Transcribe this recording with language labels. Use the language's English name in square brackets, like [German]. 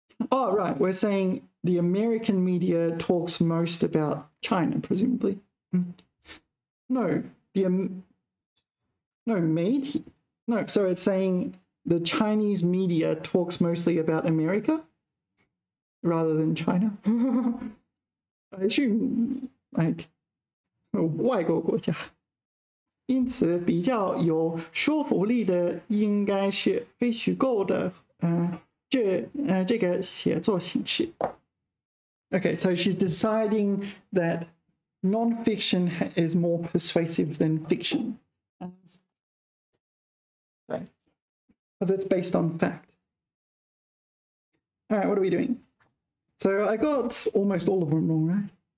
[English] Oh, right, we're saying the American media talks most about China, presumably. No, no, 媒体. No, so it's saying the Chinese media talks mostly about America rather than China. I assume, like, 外国国家。 [Chinese] 因此，比较有说服力的应该是非虚构的，这个写作形式。 [English] Okay, so she's deciding that non-fiction is more persuasive than fiction. Right. Because it's based on fact. All right, what are we doing? So I got almost all of them wrong, right?